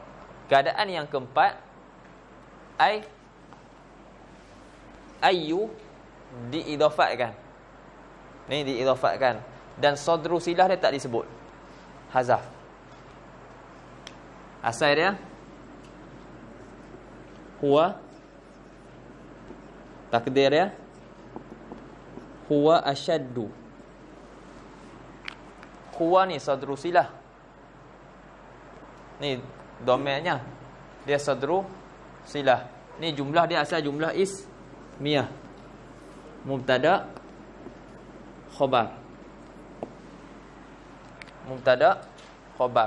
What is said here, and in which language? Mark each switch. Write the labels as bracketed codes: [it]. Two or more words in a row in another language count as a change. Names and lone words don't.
[ms] Keadaan yang keempat, ayu diidafatkan. Ni diidafatkan dan sadru silah dia tak disebut. Hazaf. Asal dia huwa, takdir dia [ar] هو أشد. [ms] Huwa ni sadru silah. Ni domainnya dia sadru silah. Ni jumlah dia asal jumlah ismiyah. Mubtada khabar. Mubtada khabar.